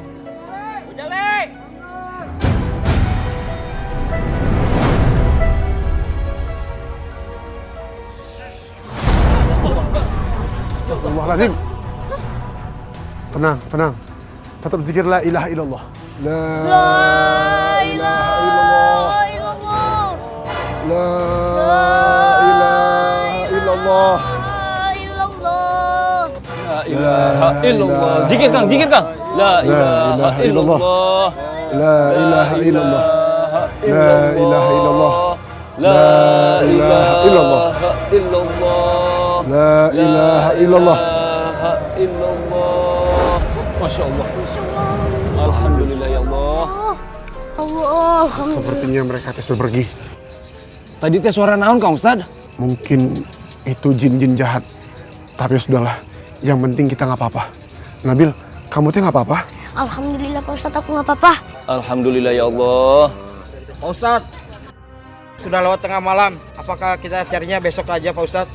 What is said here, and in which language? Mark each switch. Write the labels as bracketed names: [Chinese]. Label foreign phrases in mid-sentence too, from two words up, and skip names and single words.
[Arabic] أستغفر الله العظيم. [Indonesian] Tenang, tenang. Tetap zikir [Arabic] لا إله إلا الله. لا إله إلا الله. لا إله إلا الله. لا إله إلا الله. Zikir Kang, zikir Kang. لا إله إلا الله. لا إله إلا الله. لا إله إلا الله. لا إله إلا الله. لا إله إلا الله. إلا الله. ما شاء الله. الحمد لله يا الله. Allah. [Indonesian] Sepertinya mereka sudah pergi. [Sundanese] Tadi teh suara naon Kang Ustad? [Indonesian] Mungkin itu jin-jin jahat. Tapi sudahlah. Yang penting kita nggak apa-apa. Nabil, kamu tuh nggak apa-apa? Alhamdulillah Pak Ustadz, aku nggak apa-apa. [Arabic] الحمد لله يا الله. [Indonesian] Pak Ustadz, sudah lewat tengah malam. Apakah kita carinya besok aja Pak Ustadz?